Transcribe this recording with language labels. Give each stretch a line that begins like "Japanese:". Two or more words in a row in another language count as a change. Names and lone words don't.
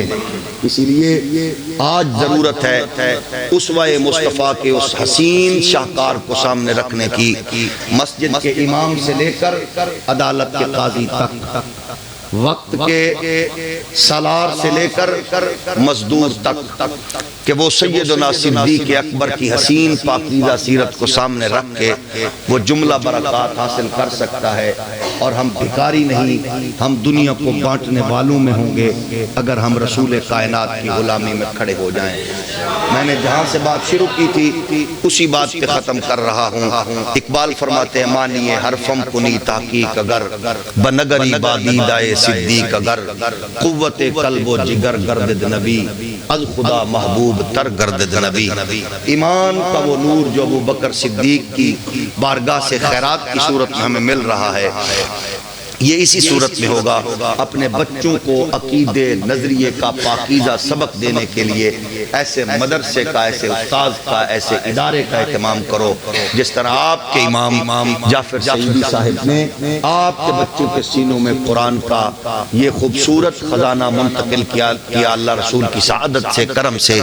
Urdu: اسی لیے آج ضرورت ہے اسوہ مصطفیٰ کے اس حسین شاہکار کو سامنے رکھنے کی، مسجد کے امام سے لے کر عدالت کے قاضی تک، وقت کے سالار سے لے کر مزدور تک، کہ وہ سیدنا صدیق اکبر کی حسین پاکیزہ سیرت کو سامنے رکھ کے وہ جملہ برکات حاصل کر سکتا ہے۔ اور ہم بھکاری نہیں، ہم دنیا کو بانٹنے والوں میں ہوں گے اگر ہم رسول کائنات کی غلامی میں کھڑے ہو جائیں۔ میں نے جہاں سے بات شروع کی تھی اسی بات پہ ختم کر رہا ہوں۔ اقبال فرماتے ہیں
Persian: مانیے حرفم کنی تحقیق اگر بنگری بادیدائے صدیق اگر قوت قلب و جگر گردد نبی از خدا محبوب تر گردد نبی۔
Urdu: ایمان کا وہ نور جو ابو بکر صدیق کی بارگاہ سے خیرات کی صورت میں ہمیں مل رہا ہے، یہ اسی صورت میں ہوگا۔ اپنے بچوں کو عقیدے نظریے کا پاکیزہ سبق دینے کے لیے ایسے مدرسے کا، ایسے استاذ کا، ایسے ادارے کا اہتمام کرو جس طرح آپ کے امام جعفر سعیدی صاحب نے آپ کے بچوں کے سینوں میں قرآن کا یہ خوبصورت خزانہ منتقل کیا اللہ رسول کی سعادت سے، کرم سے۔